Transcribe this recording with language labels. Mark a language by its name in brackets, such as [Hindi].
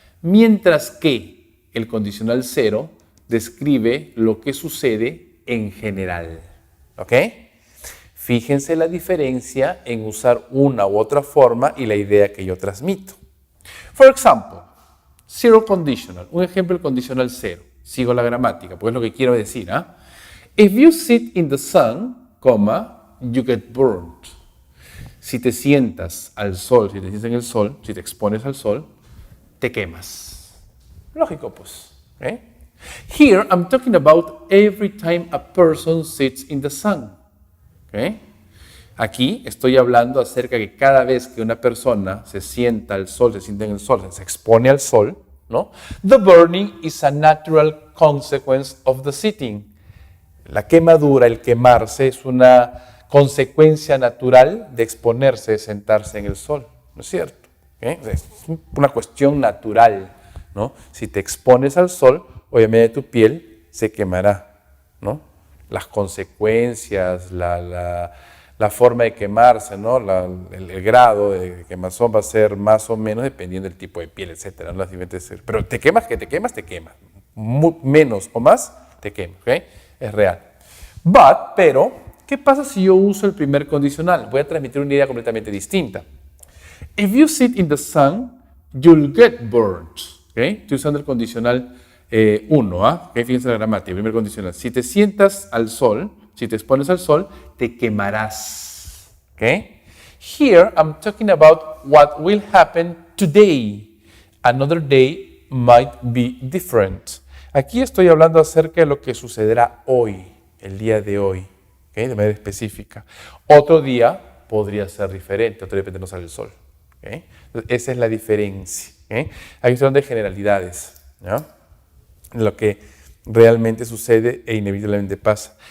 [Spanish] Mientras que el condicional cero describe lo que sucede en general. ¿Ok? Fíjense la diferencia en usar una u otra forma y la idea que yo transmito. [English] For example, zero conditional. [Spanish] Un ejemplo del condicional cero. Sigo la gramática, porque es lo que quiero decir. [English] If you sit in the sun, you get burned. [Spanish] Si te sientas al sol, si te sientas en el sol, si te expones al sol, te quemas. Lógico, pues. ¿Okay? [English] Here, I'm talking about every time a person sits in the sun. [Spanish] ¿Okay? Aquí estoy hablando acerca de que cada vez que una persona se sienta al sol, se sienta en el sol, se expone al sol, ¿no? [English] The burning is a natural consequence of the sitting. [Spanish] La quemadura, el quemarse, es una consecuencia natural de exponerse, de sentarse en el sol, ¿no es cierto? ¿Okay? Es una cuestión natural, ¿no? Si te expones al sol, obviamente tu piel se quemará, ¿no? Las consecuencias, la forma de quemarse, ¿no? El grado de quemazón va a ser más o menos dependiendo del tipo de piel, etcétera, ¿no? Pero te quemas, que te quemas, te quemas. Menos o más, te quemas, ¿ok? Es real. Pero, ¿qué pasa si yo uso el primer condicional? Voy a transmitir una idea completamente distinta. [English] If you sit in the sun, you'll get burned. [Spanish] ¿Okay? Estoy usando el condicional 1, ¿Okay? Fíjense la gramática, el primer condicional. Si te sientas al sol, si te expones al sol, te quemarás. ¿Okay? [English] Here, I'm talking about what will happen today. Another day might be different. [Spanish] Aquí estoy hablando acerca de lo que sucederá hoy, el día de hoy, ¿okay? De manera específica. Otro día podría ser diferente, otro día de repente no sale el sol. ¿Okay? Entonces, esa es la diferencia. ¿Okay? Aquí son de generalidades, ¿no? Lo que realmente sucede e inevitablemente pasa.